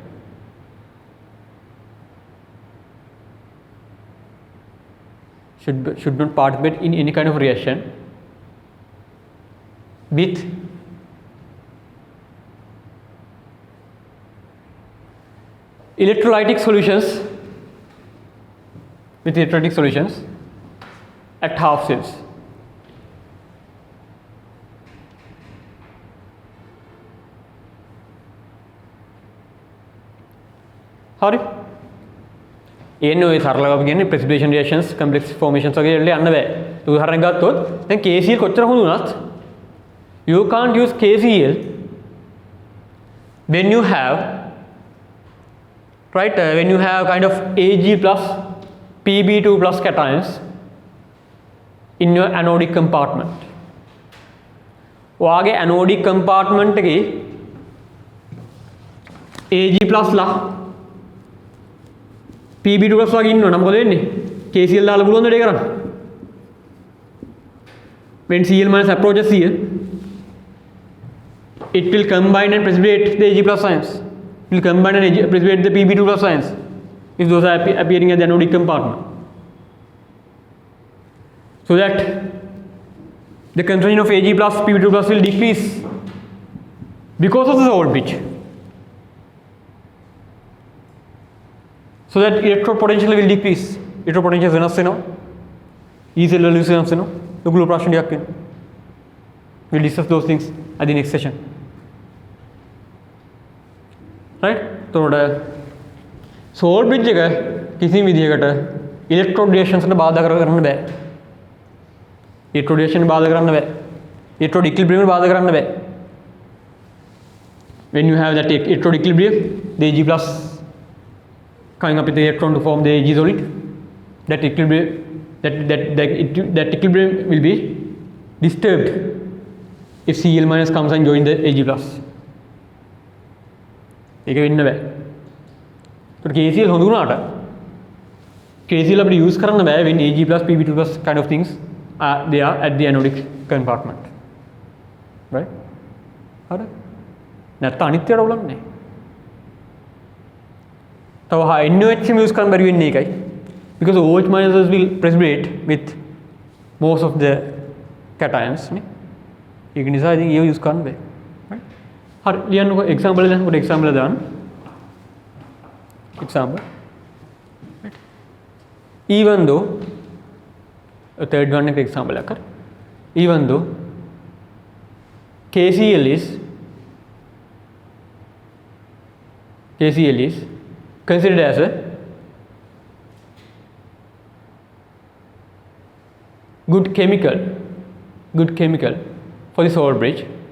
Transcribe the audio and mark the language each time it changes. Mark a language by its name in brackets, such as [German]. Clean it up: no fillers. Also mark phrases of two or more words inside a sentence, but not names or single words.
[English] should not participate in any kind of reaction with electrolytic solutions at half cells. [Sinhala] හරි. එන්නේ ඔය සරලව අපි කියන්නේ [English] precipitation reactions, complex formations [Sinhala] වගේ දෙයක් යන්න බෑ. උදාහරණයක් ගත්තොත් දැන් KCl කොච්චර හොඳ වුණත් [English] you can't use KCl when you have when you have kind of Ag plus Pb2 plus cations in your anodic compartment. [Sinhala] ඔයාගේ [English] anodic compartment [Sinhala] එකේ [English] Ag plus [Sinhala] ලා [English] Pb2 plus [Sinhala] වගේ ඉන්නවා නම් මොකද වෙන්නේ? KCl දාලා පුළුවන් දෙයක් කරන්න. [English] When Cl minus approaches here, it will combine and precipitate the Ag plus ions. It will combine and precipitate the Pb2 plus ions if those are appearing at the anodic compartment. So that the concentration of Ag plus Pb2 plus will decrease because of the soul bridge. So that electrode potential will decrease. Electrode potential [Sinhala] වෙනස් වෙනවා. E cell වල වෙනස් වෙනවා. ලොකු ප්‍රශ්න ටිකක් වෙනවා. [English] We'll discuss those things at the next session. [Sinhala] Right? එතකොට [English] soul bridge [Sinhala] එක කිසිම විදිහකට [English] electrode reactions [Sinhala] වලට බාධා කරන්න බෑ. [English] electrode reaction [Sinhala] බාධා කරන්න බෑ. [English] electrode equilibrium [Sinhala] බාධා කරන්න බෑ. [English] When you have that electrode equilibrium, the Ag plus coming up with the electron to form the Ag solid, that equilibrium, that equilibrium will be disturbed if Cl minus comes and join the Ag plus. [Sinhala] ඒක වෙන්න බෑ. ඒකට KCl හොඳ වුණාට KCl අපිට use කරන්න බෑ [English] when Ag plus Pb2 plus kind of things they are at the anodic compartment. Right? [Sinhala] හරි. නැත්නම් අනිත්‍යයට උලන්නේ. තව NOH use කරන්න බැරි වෙන්නේ ඒකයි. [English] Because OH minuses will precipitate with most of the cations නේ. [Sinhala] ඒක නිසා ඉතින් ඒව use කරන්න බෑ. Right? හරි ලියන්නකො example එක දාන්න. example දාන්න. [English] Example. Right? Even though a third one example occur, even though KCl is considered as a good chemical for the salt bridge,